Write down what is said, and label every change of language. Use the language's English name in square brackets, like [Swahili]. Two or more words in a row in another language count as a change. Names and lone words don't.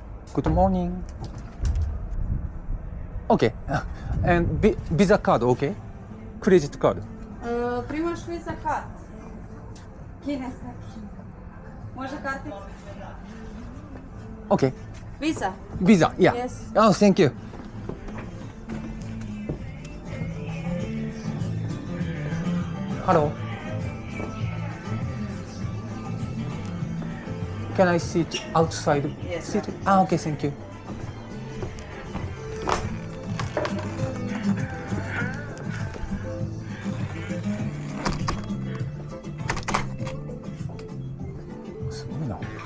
[English] Good morning. Okay. And Visa card, okay? Credit card. Primaš Visa card. [Croatian] Kineska. Može kartica? [English] Okay. Visa. Visa, yeah. Yes. Oh, thank you. Hello. Can I sit outside? Yes. Sit. Ah, okay, thank you. [Japanese] すごいな。